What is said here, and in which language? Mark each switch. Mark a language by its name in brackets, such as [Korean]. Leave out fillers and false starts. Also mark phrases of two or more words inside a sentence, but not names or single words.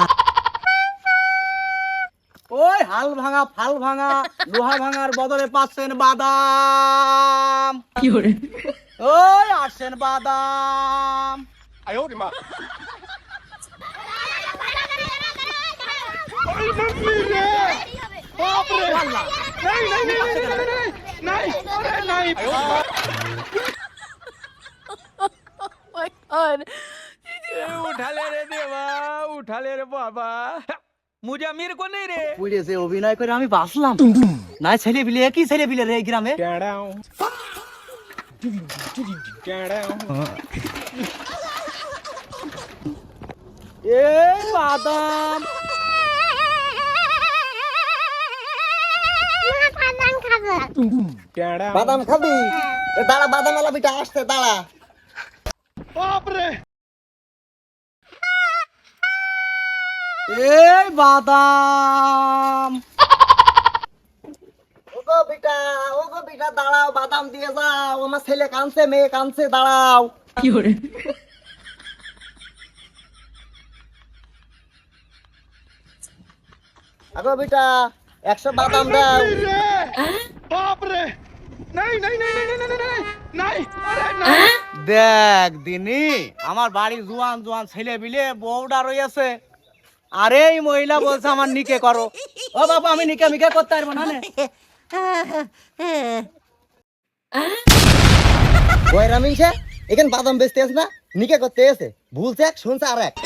[Bangla] ওই হাল ভাঙা, ফাল ভাঙা, লোহা ভাঙার বদলে পাচ্ছেন বাদাম। কি হরে? ওই আসছেন বাদাম। ওই মাম্মি রে, বাপ রে, নাই নাই নাই নাই নাই নাই আরে নাই। [Hindi] उठा ले रे देवा, उठा ले रे बाबा, मुझे अमीर को नहीं रे। [Bangla] পুড়ে যে অভিনয় করে আমি বাঁচলাম না। ছেলে পিলে কি ছেলে পিলে রে এই গ্রামে? এই বাদাম বাদাম খাবি? দাঁড়া, বাদাম আলা বিটা আসছে, দাঁড়া। [Hindi] बाप रे, [Bangla] এই বাদাম। ওগো বিটা দাঁড়াও, বাদাম দিয়ে যাও। আমার ছেলে কানছে, মেয়ে কানছে, দাঁড়াও। কি হরে? আগো বিটা 100 বাদাম দাও। [Hindi] बाप रे, नहीं नहीं नहीं नहीं नहीं नहीं नहीं, अरे नहीं। [Bangla] দেখ দিনি, আমার বাড়ি জোয়ান জোয়ান ছেলে বিলে বউডা রয়েছে, আরে এই মহিলা বলছে আমার নিকে করো। ও বাবা, আমি নিকে মিকে করতে পারবো না। ওই রামিংসে এখানে বাদাম বেচতে আছে না, নিকে করতে এসে ভুলছে এক শুনছে আর এক।